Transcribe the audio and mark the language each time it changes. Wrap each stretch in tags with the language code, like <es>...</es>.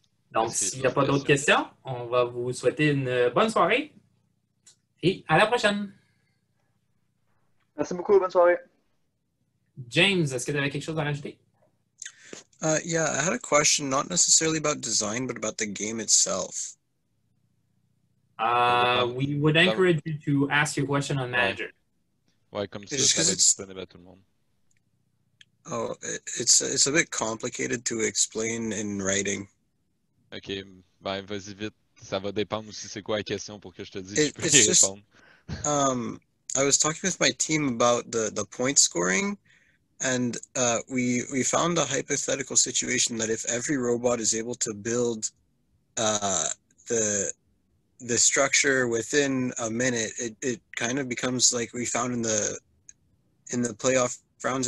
<fr>Donc, s'il n'y a pas d'autres questions, on va vous souhaiter une bonne soirée et à la prochaine. Merci beaucoup, bonne soirée. James, est-ce que tu avais quelque chose à rajouter?</fr> <en>Yeah, I had a question, not necessarily about design, but about the game itself. We would encourage you to ask your question on Manager.</en> <fr>Ouais, comme ça, ça va être disponible à tout le monde.</fr> <en>Oh, it's a bit complicated to explain in writing.</en> <fr>Ok, ben vas-y vite. Ça va dépendre aussi c'est quoi la question pour que je te dise si je peux y répondre.</fr> <en>I was talking with my team about the point scoring, and we found a hypothetical situation that if every robot is able to build the the structure within a minute, it kind of becomes like we found in the playoff rounds.</en>